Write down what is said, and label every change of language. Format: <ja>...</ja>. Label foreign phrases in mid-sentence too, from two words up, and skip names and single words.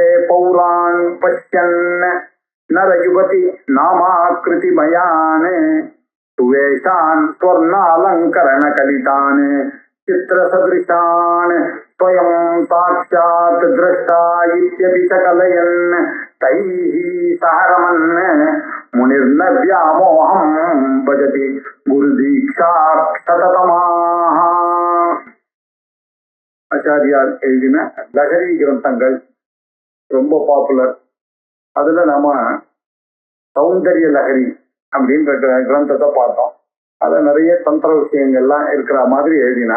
<sa>पौरान् पश्यन् नरयुवति नामाकृतिमयान् सुवेशान् स्वर्णालङ्करणकलितान् चित्रसदृशान् स्वयं साक्षात् द्रष्टा इत्यपि च कलयन् तैः सह रमन् मुनिर्न व्यामोहं भजति गुरुदीक्षात् सततमाः।</sa> <ta>ஆச்சாரியார் எழுதின லகரி கிரந்தங்கள் ரொம்ப பாப்புலர். அதுல நாம சௌந்தரிய லகரி அப்படின்ற கிரந்தத்தை பார்த்தோம். அதுல நிறைய தந்திர விஷயங்கள்லாம் இருக்கிற மாதிரி எழுதினார்.</ta>